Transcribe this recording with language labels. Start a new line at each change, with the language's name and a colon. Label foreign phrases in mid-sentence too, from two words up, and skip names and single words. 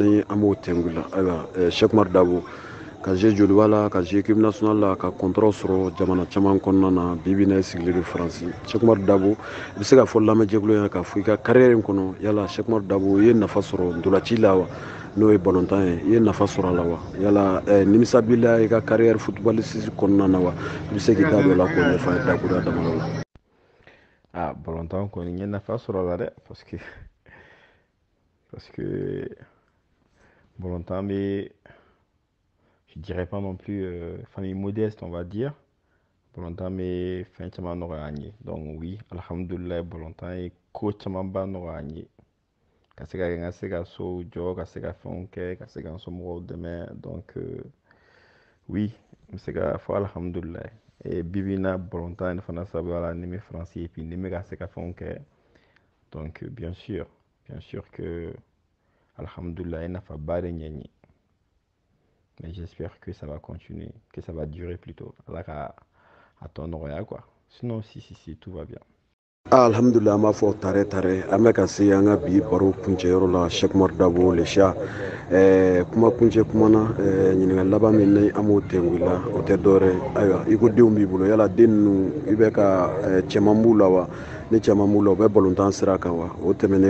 Bambara: ni an b'o tɛngu la ayiwa Cheikh Umar Dabo ka jeu joliba la ka jeu
French: équipe nationale
Bambara: la ka contrat sɔrɔ jamana caman kɔnɔna na bi na i sigilen don Faransi Cheikh Umar Dabo i bɛ se ka fɔ lamɛnjɛkulu ɲɛna k'a fɔ i ka carrière in kɔnɔ yala Cheikh Umar Dabo i ye nafa sɔrɔ ntolanci la wa n'o ye balontan ye i ye nafa sɔrɔ a la wa yala nimisa b'i la i ka
French: carrière footballiste
Bambara: kɔnɔna na wa i bɛ se k'i da don o la k'o ɲɛfɔ an ye dakuruya damadɔ la. Ah, balontan kɔni n ye nafa sɔrɔ a la dɛ
French: parce que
Bambara: balontan bɛ
French: je dirais pas non plus famille modeste on va dire
Bambara: balontan bɛ fɛn caman nɔgɔya an ye
French: donc oui
Bambara: alhamdulillah balontan ye ko camanba nɔgɔya an ye ka se ka kɛ n ka se ka so jɔ ka se ka fɛnw kɛ ka se ka n somɔgɔw dɛmɛ
French: donc oui
Bambara: n bɛ se ka fɔ alhamdulillah et bibi in na balontan ne fana sababuya la ni n bɛ faransi
French: et puis
Bambara: ni n bɛ ka se ka fɛnw kɛ
French: donc bien sûr que
Bambara: alhamdulillah ye nafaba de ɲɛ n ye
French: mais j'espère que ça va continuer que ça va durer plutôt
Bambara: ala ka a tɔ nɔgɔya
French: quoi sinon si tout va bien.
Bambara: Alhamdulillah an b'a fɔ tare an bɛ ka se an ka bi baro kuncɛyɔrɔ la Cheikh Umar Dabo le Cha kuma kuncɛ kuma na ɲininkali laban min ni an b'o tɛngu la o tɛ dɔwɛrɛ ayiwa i ko denw b'i bolo yala den ninnu i bɛ ka cɛman b'u la wa ni cɛman b'u la u bɛ balontan sira kan wa o tɛmɛnen